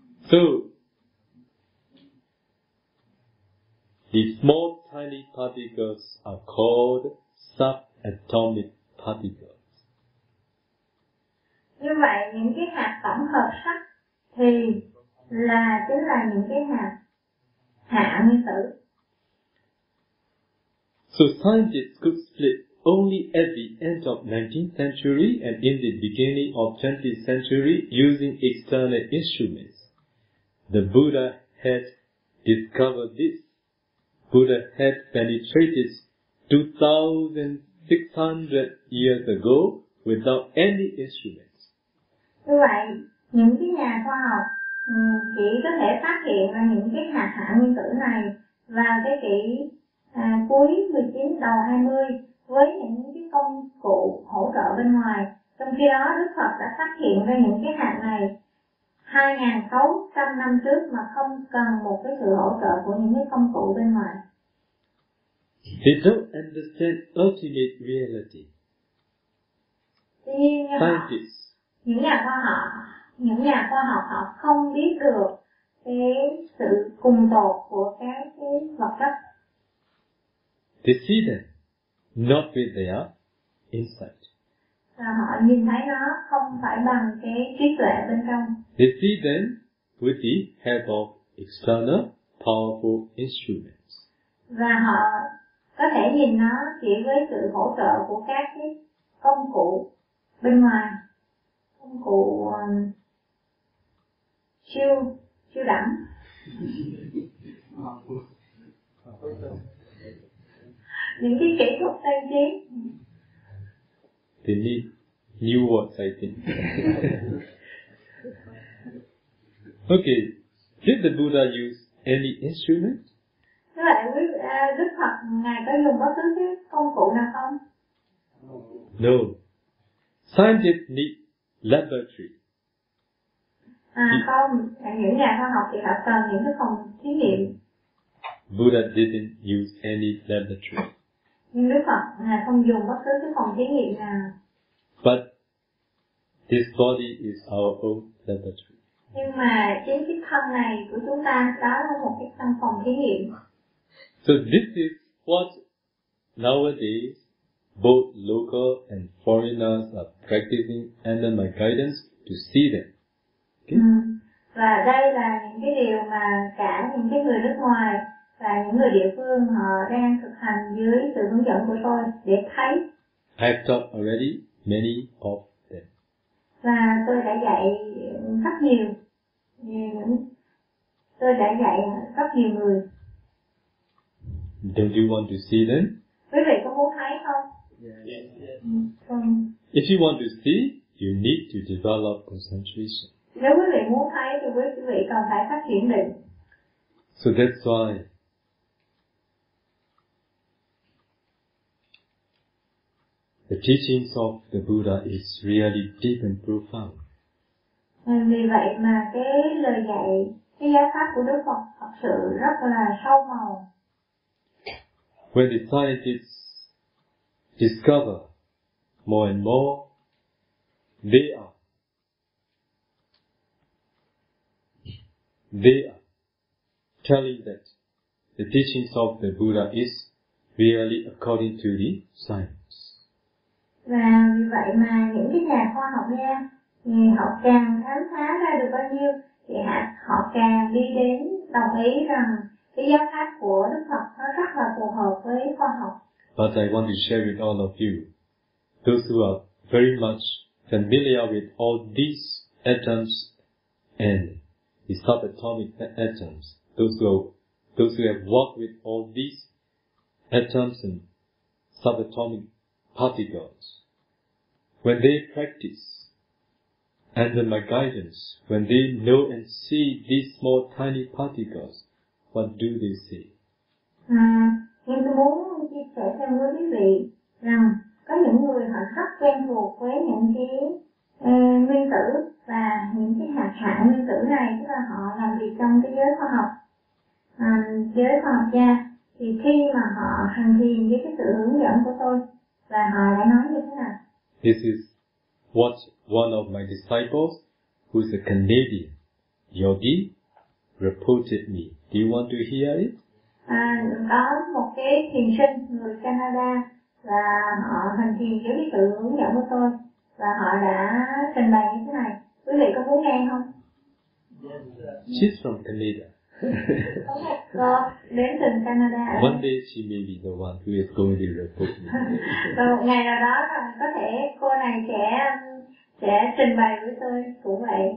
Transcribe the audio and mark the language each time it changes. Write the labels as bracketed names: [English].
[English] So, the small tiny particles are called subatomic particles. [Vietnamese] Như vậy, những cái hạt tổng hợp sắc thì chính là những cái hạt hạ nguyên tử. [English] So scientists could split only at the end of 19th century and in the beginning of 20th century using external instruments. The Buddha had discovered this. Buddha had penetrated 2,600 years ago without any instruments. [Vietnamese] Như vậy, những cái nhà khoa học chỉ có thể phát hiện ra những cái hạt hạ nguyên tử này vào thế kỷ cuối 19 đầu 20 với những cái công cụ hỗ trợ bên ngoài. Trong khi đó Đức Phật đã phát hiện ra những cái hạt này 2.600 năm trước mà không cần một cái sự hỗ trợ của những cái công cụ bên ngoài. [English] They don't understand ultimate reality. [Vietnamese] Tuy nhiên những nhà khoa học họ không biết được cái sự cùng tột của cái vật chất. [English] They see them not with their insight. [Vietnamese] Và họ nhìn thấy nó không phải bằng cái trí tuệ bên trong. [English] They see them with the help of external powerful instruments. [Vietnamese] Và họ có thể nhìn nó chỉ với sự hỗ trợ của các cái công cụ bên ngoài, công cụ siêu đẳng. Những cái kỹ thuật tiên tiến. [English] They need new words, I think. Okay, did the Buddha use any instrument? [Vietnamese] Thế vậy Đức Phật Ngài có dùng bất cứ cái công cụ nào không? [English] No. Scientists need laboratory. [Vietnamese] Không, những nhà khoa học thì họ cần những cái phòng thí nghiệm. [English] Buddha didn't use any laboratory. [Vietnamese] Nhưng Đức Phật Ngài không dùng bất cứ cái phòng thí nghiệm nào. [English] But this body is our own laboratory. [Vietnamese] Nhưng mà chính cái thân này của chúng ta đó là một cái căn phòng thí nghiệm. [English] So this is what nowadays both local and foreigners are practicing under my guidance to see them. Okay? [Vietnamese] Và đây là những cái điều mà cả những cái người nước ngoài và những người địa phương họ đang thực hành dưới sự hướng dẫn của tôi để thấy. [English] I've taught already many of them. [Vietnamese] Và tôi đã dạy rất nhiều. Tôi đã dạy rất nhiều người. [English] Don't you want to see them? [Vietnamese] Quý vị có muốn thấy không? [English] Yes. If you want to see, you need to develop concentration. [Vietnamese] Nếu quý vị muốn thấy thì quý vị cần phải phát triển định. [English] So that's why the teachings of the Buddha is really deep and profound. [Vietnamese] Vì vậy mà cái lời dạy, cái giáo pháp của Đức Phật thật sự rất là sâu màu. [English] When the scientists discover more and more, they are telling that the teachings of the Buddha is really according to the science. [Vietnamese] Và vì vậy mà những cái nhà khoa học gia thì họ càng khám phá ra được bao nhiêu thì họ càng đi đến đồng ý rằng cái giáo pháp của Đức Phật nó rất là phù hợp với khoa học. [English] But I want to share with all of you, those who are very much familiar with all these atoms and the subatomic atoms, those who have worked with all these atoms and subatomic particles, when they practice under my guidance, when they know and see these small tiny particles, what do they say? [Vietnamese] Nhưng tôi muốn chia sẻ thêm với quý vị rằng có những người họ rất quen thuộc với những cái nguyên tử và những cái hạt nguyên tử này, tức là họ làm việc trong cái giới khoa học, giới khoa học gia, thì khi mà họ hành thiền với cái sự hướng dẫn của tôi và họ đã nói như thế nào? [English] This is what one of my disciples, who is a Canadian yogi, reported me. Do you want to hear it? [Vietnamese] Có một cái thiền sinh người Canada và họ hành thiền dưới cái sự hướng dẫn của tôi và họ đã trình bày như thế này. Quý vị có muốn nghe không? [English] She's from Canada. [Vietnamese] Có một cô đến từ Canada. [English] One day she may be the one who is going to report me. [Vietnamese] Và một ngày nào đó có thể cô này sẽ trình bày với tôi cũng vậy.